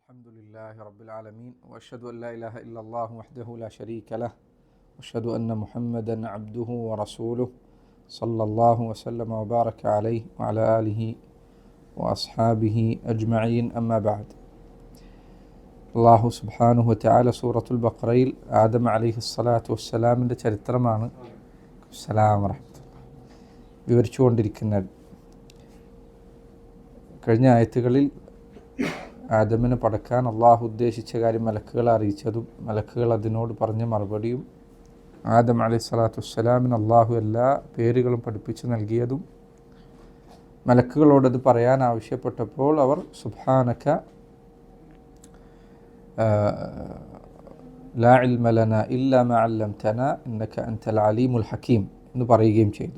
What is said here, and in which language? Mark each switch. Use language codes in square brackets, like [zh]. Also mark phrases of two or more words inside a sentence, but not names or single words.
[ar] الحمد لله رب العالمين وأشهد أن لا إله إلا الله وحده لا شريك له وأشهد أن محمدا عبده ورسوله صلى الله وسلم وبارك عليه وعلى آله وأصحابه أجمعين أما بعد الله سبحانه وتعالى [ml] സൂറത്തുൽ ബഖറയിൽ ആദം [ar] عليه الصلاة والسلام [ml] ചരിത്രമാണ് വിവരിച്ചുകൊണ്ടിരിക്കുന്നത്. കഴിഞ്ഞ ആയത്തുകളിൽ ആദമിനെ പടക്കാൻ അള്ളാഹു ഉദ്ദേശിച്ച കാര്യം മലക്കുകളെ അറിയിച്ചതും മലക്കുകൾ അതിനോട് പറഞ്ഞ മറുപടിയും ആദം [ar] عليه الصلاة والسلام [ml] അള്ളാഹു എല്ലാ പേരുകളും പഠിപ്പിച്ചു നൽകിയതും മലക്കുകളോടത് പറയാൻ ആവശ്യപ്പെട്ടപ്പോൾ അവർ [ar] سبحانك لا علم لنا إلا ما علمتنا إنك أنت العليم الحكيم [ml] എന്ന് പറയുകയും ചെയ്തു.